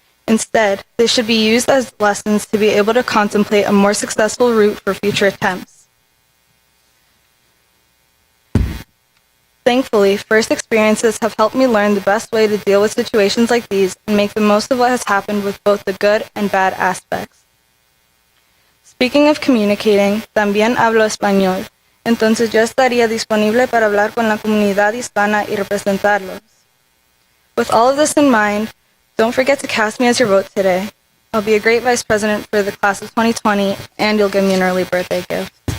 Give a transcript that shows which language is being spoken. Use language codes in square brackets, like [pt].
[en] Instead, they should be used as lessons to be able to contemplate a more successful route for future attempts. Thankfully, first experiences have helped me learn the best way to deal with situations like these and make the most of what has happened with both the good and bad aspects. Speaking of communicating, [es] también hablo español. Entonces yo estaría disponible para hablar con la comunidad hispana y representarlos. [en] With all of this in mind, don't forget to cast me as your vote today. I'll be a great vice president for the class of 2020, and you'll give me an early birthday gift.